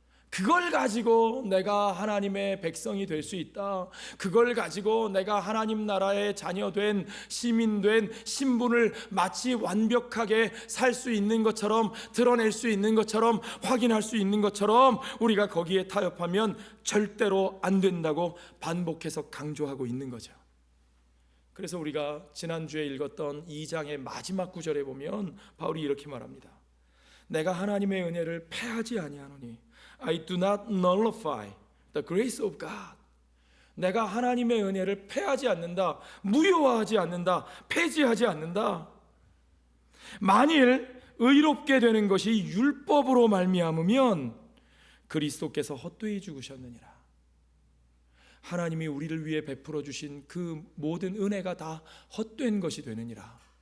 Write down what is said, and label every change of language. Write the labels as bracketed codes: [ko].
[ko] 그걸 가지고 내가 하나님의 백성이 될 수 있다, 그걸 가지고 내가 하나님 나라의 자녀된, 시민된 신분을 마치 완벽하게 살 수 있는 것처럼, 드러낼 수 있는 것처럼, 확인할 수 있는 것처럼 우리가 거기에 타협하면 절대로 안 된다고 반복해서 강조하고 있는 거죠. 그래서 우리가 지난주에 읽었던 2장의 마지막 구절에 보면 바울이 이렇게 말합니다. 내가 하나님의 은혜를 패하지 아니하노니 [en] I do not nullify the grace of God. [ko] 내가 하나님의 은혜를 패하지 않는다, 무효화하지 않는다, 폐지하지 않는다. 만일 의롭게 되는 것이 율법으로 말미암으면 그리스도께서 헛되이 죽으셨느니라. 하나님이 우리를 위해 베풀어 주신 그 모든 은혜가 다 헛된 것이 되느니라.